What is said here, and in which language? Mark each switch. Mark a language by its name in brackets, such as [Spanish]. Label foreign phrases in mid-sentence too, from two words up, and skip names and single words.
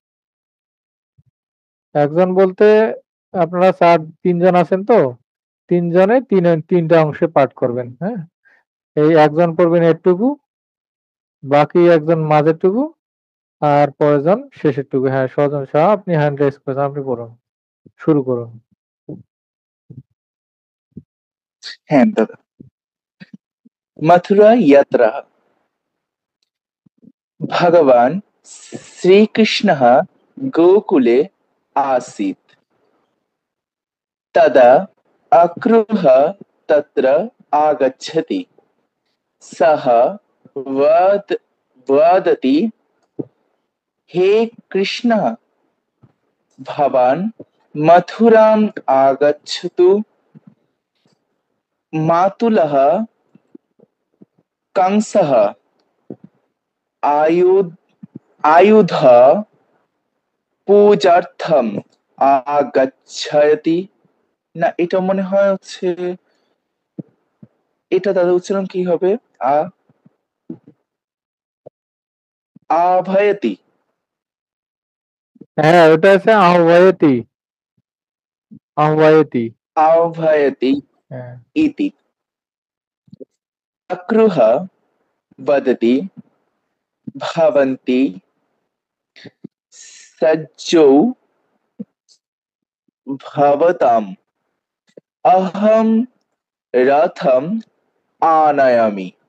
[Bangla] একজন বলতে আপনারা তিনজন আছেন তো, তিনজনে তিনটা অংশে পাঠ করবেন। হ্যাঁ, এই একজন পড়বেন এরটুকু, বাকি একজন মাঝেরটুকু, আর পরেরজন শেষেরটুকু। হ্যাঁ, সজন শাহ, আপনি হ্যান্ড রেজ করেছেন, আপনি পড়ুন, শুরু করুন। হ্যাঁ দাদা। [Sanskrit] मथुरा यात्रा। भगवान् श्रीकृष्णः गोकुले आसीत्। तदा अक्रूरः तत्र आगच्छति। सः वदति, हे कृष्ण, भवान् मथुराम् आगच्छतु। मातुलः कंसः आयुध পূজার্থম আগাচ্ছায়তি। [Bangla] না, এটা মনে হয় হচ্ছে, এটা দাদা উচ্চারণ কি হবে? आभयति হ্যাঁ, ওটা আছে আহ্বায়তি। আহ্বায়তি। आह्वयति হ্যাঁ। इति। [Sanskrit] अक्रुः वदति भवन्ति सज्जौ भवताम् अहं रथम् आनयामि।